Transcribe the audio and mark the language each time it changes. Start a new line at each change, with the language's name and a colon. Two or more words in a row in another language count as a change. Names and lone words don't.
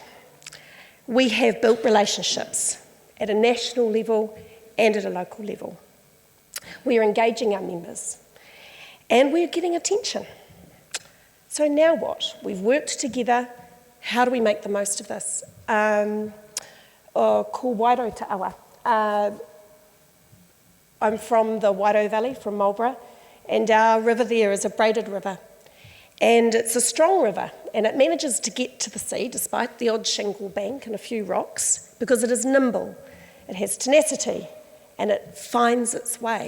English: We have built relationships at a national level and at a local level. We are engaging our members, and we're getting attention. So now what? We've worked together. How do we make the most of this?
Māori: Ko Wairau te awa.
English: I'm from the Wairau Valley, from Marlborough, and our river there is a braided river. And it's a strong river, and it manages to get to the sea despite the odd shingle bank and a few rocks, because it is nimble, it has tenacity, and it finds its way.